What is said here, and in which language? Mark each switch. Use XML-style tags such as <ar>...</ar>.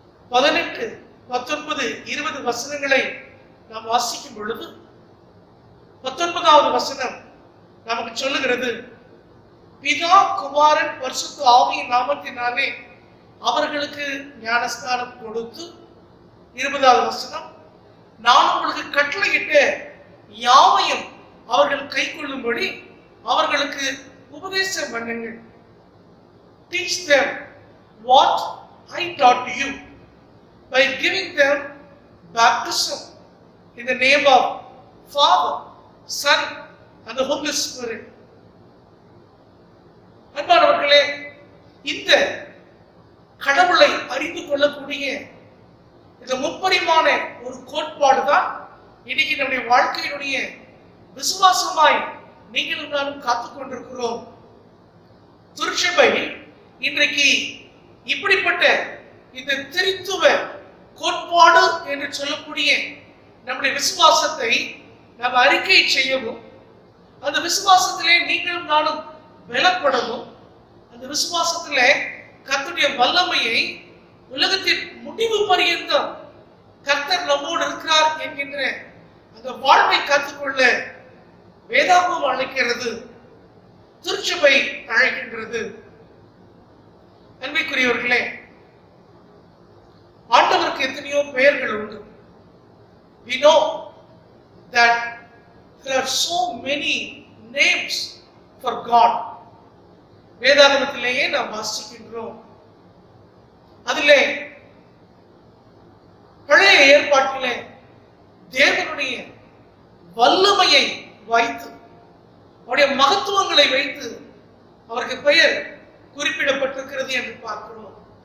<ta>18, 19, 20 வசனங்களை நாம் வாசிக்கும் பொழுது 19வது வசனம் நமக்கு சொல்லுகிறது, பிதா குமாரன் பரிசுத்த ஆவியின் நாமத்தினாலே அவர்களுக்கு ஞானஸ்நானம் கொடுத்து, 20வது வசனம், நான் உங்களுக்கு கட்டளையிட்ட யாவையும் அவர்கள் கை கொள்ளும்படி அவர்களுக்கு உபதேசம் பண்ணுங்கள்.</ta> <en>Teach them what I taught you by giving them baptism in the name of Father, Son and the Holy Spirit.</en> <ta>அன்பானவர்களே, இந்த கடவுளை அறிந்து கொள்ளக்கூடிய இந்த முப்பரிமாண ஒரு கோட்பாடு தான் இன்னைக்கு நம்முடைய வாழ்க்கையினுடைய விசுவாசமாய் நீங்களும் நானும் காத்துக் கொண்டிருக்கிறோம். திருச்சபை இன்றைக்கு இப்படிப்பட்ட இந்த திரித்துவ கோட்பாடு என்று சொல்லக்கூடிய நம்முடைய விசுவாசத்தை நாம் அறிக்கை செய்யவும், அந்த விசுவாசத்திலே நீங்களும் நானும் பலப்படவும், அந்த விசுவாசத்திலே கர்த்தருடைய வல்லமையை உலகத்தின் முடிவு பரியந்தம் கர்த்தர் நம்மோடு இருக்கிறார் என்கின்ற அந்த வாழ்வை கற்றுக்கொள்ள வேதாகமம் அழைக்கிறது, திருச்சபை அழைக்கின்றது. அன்பிற்குரியவர்களே, கடவுளுக்கு எத்தனையோ பெயர்கள் உண்டு.</ta> <en>We know that there are so many names for God.</en> <ta>வேதாகமத்திலேயே நாம் வாசிக்கின்றோம். அதிலே பழைய ஏற்பாட்டிலே தேவனுடைய வல்லமையை வைத்து அவருடைய மகத்துவங்களை வைத்து அவருக்கு பெயர் குறிப்பிடப்பட்டிருக்கிறது என்று பார்க்கிறோம்.</ta>